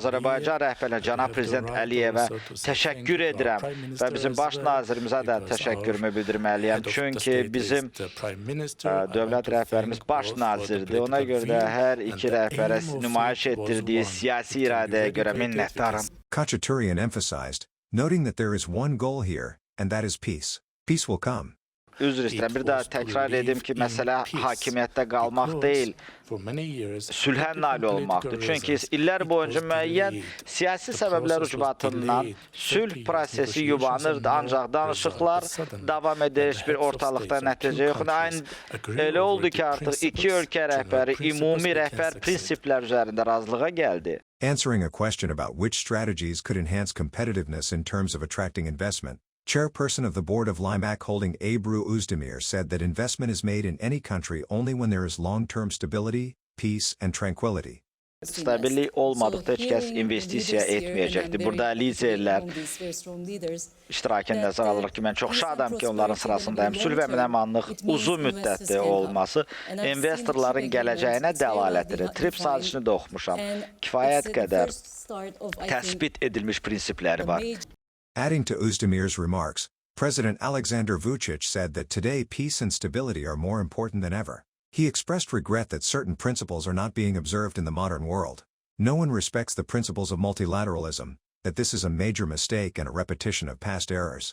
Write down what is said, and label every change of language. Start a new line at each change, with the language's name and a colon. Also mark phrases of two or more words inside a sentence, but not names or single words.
Azerbaijani: Azərbaycan rəhbərinə, cənab Prezident Əliyevə təşəkkür edirəm. Və bizim baş nazirimizə də təşəkkürümü bildirməliyəm. Çünki bizim dövlət rəhbərimiz baş nazirdir. Ona görə də hər iki rəhbərə nümayiş etdirdiyi siyasi iradəyə görə minnətdaram.
English: Khachaturian emphasized, noting that there is one goal here, and that is peace. Peace will come.
Azerbaijani: Üzr istəyirəm, bir daha təkrar edim ki, məsələ hakimiyyətdə qalmaq deyil, sülhə nail olmaqdır. Çünki illər boyunca müəyyən siyasi səbəblər ucbatından sülh prosesi yubanırdı, ancaq danışıqlar davam edir, heç bir ortalıqda nəticə yox. Elə oldu ki, artıq iki ölkə rəhbəri ümumi rəhbər prinsiplər üzərində razılığa gəldi.
English: Answering a question about which strategies could enhance competitiveness in terms of attracting investment, Chairperson of the Board of Limak Holding Ebru Özdemir said that investment is made in any country only when there is long-term stability, peace and tranquility.
Azerbaijani: Stabillik olmadıqda heç kəs investisiya etməyəcəkdir. Burada liderlər iştirakını nəzərə alırıq ki, mən çox şadam ki, onların sırasındayım. Sülh və əmin-amanlıq uzun müddətli olması investorların gələcəyinə dəlalətdir. TRIP sazişini də oxumuşam. Kifayət qədər təsbit edilmiş prinsipləri var.
English: Adding to Özdemir's remarks, President Alexander Vučić said that today peace and stability are more important than ever. He expressed regret that certain principles are not being observed in the modern world. No one respects the principles of multilateralism, that this is a major mistake and a repetition of past errors.